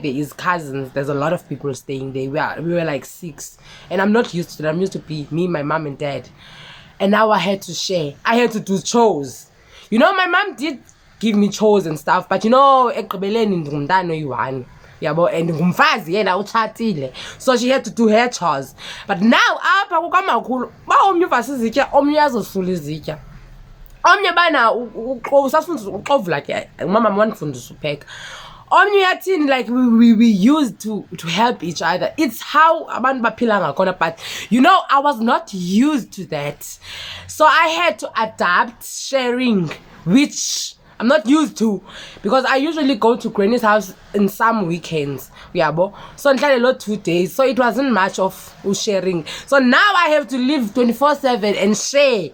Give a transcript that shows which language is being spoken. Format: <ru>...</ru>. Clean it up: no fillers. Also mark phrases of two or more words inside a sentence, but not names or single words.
<en>There's a lot of people staying there. We were like 6, and I'm not used to that. I'm used to be me, my mom, and dad. And now I had to share. I had to do chores. You know, my mom did give me chores and stuff, but you know, and</en> <xh>ngumfazi yena utshatile,</xh> <en>so she had to do her chores. But now</en> <xh>apha kukamakhulu omnye uvasa izitya, omnye azosula izitya, omnye bana usafundisa uxovula ke umama wandifundisa upheka, omnye uyathini,</xh> <en>like we used to help each other. It's how</en> <xh>abantu baphila ngakhona.</xh> <en>But you know, I was not used to that, so I had to adapt sharing, which I'm not used to, because I usually go to granny's house in some weekends. Yabo. So not 2 days. So it wasn't much of sharing. So now I have to live 24/7 and share.</en>